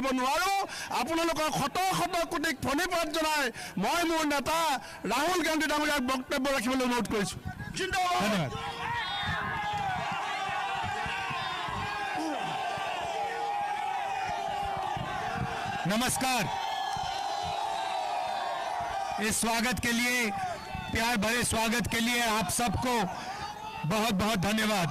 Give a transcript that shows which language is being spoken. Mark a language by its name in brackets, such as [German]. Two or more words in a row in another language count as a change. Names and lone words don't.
[Assamese] কৰিব নোৱাৰো। আপোনালোকক শত শত কোটিক প্ৰণিপাত জনাই মই মোৰ নেতা ৰাহুল গান্ধী ডাঙৰীয়াক বক্তব্য ৰাখিবলৈ অনুৰোধ কৰিছোঁ। ধন্যবাদ। नमस्कार। [Hindi] इस स्वागत के लिए, प्यार भरे स्वागत के लिए आप सबको बहुत बहुत धन्यवाद।